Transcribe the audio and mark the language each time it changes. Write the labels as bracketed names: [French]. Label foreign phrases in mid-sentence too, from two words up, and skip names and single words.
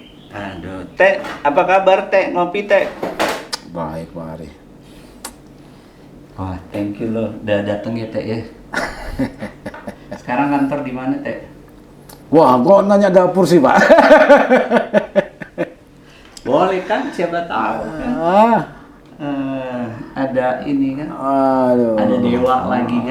[Indonesian] Aduh, Teh, apa kabar Teh? Ngopi Teh? Baik, Pak Ari. Wah, [English] thank you [Indonesian] loh, udah dateng ya Teh ya. Sekarang kantor di mana Teh? Wah, kok nanya dapur sih, Pak? Boleh kan, siapa tahu kan. Ah, Ada ini kan, aduh. ada dewa lagi kan